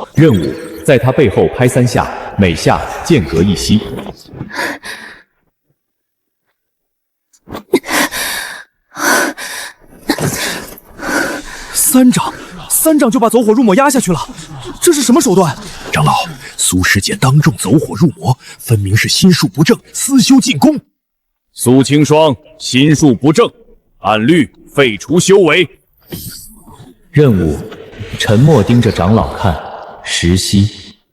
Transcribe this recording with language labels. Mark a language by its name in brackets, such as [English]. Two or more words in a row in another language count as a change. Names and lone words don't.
[Chinese] 任務：在他背後拍3下，每下間隔1息。三掌就把走火入魔压下去了，這是什麼手段？長老，蘇師姐當眾走火入魔，分明是心術不正，私修進攻。蘇清霜心術不正，按律廢除修為。任務：沉默盯着長老看10息。